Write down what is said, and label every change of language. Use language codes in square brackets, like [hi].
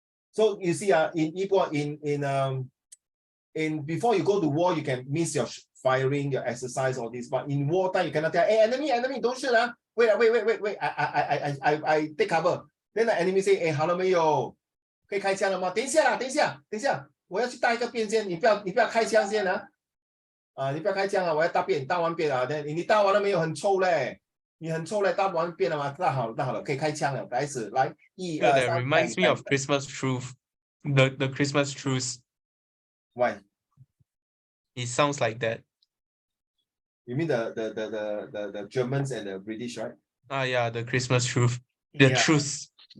[en] So you see, in Ibo, in before you go to war, you can miss your firing, your exercise, all this. But in wartime, you cannot tell, hey, enemy, don't shoot. Wait. I take cover. Then the enemy say, hey, [zh] 好了没有？可以开枪了吗？等一下，我要去大一个便先，你不要开枪先啊！你不要开枪啊！我要大便，大完便啊！你大完了没有？很臭嘞！你很臭嘞！大完便了吗？大好了，可以开枪了，开始来1、2、3。 [en] That reminds me of Christmas truth. The Christmas truce. Why? It sounds like that. You mean the Germans and the British, right? Yeah, the Christmas truth. The truce.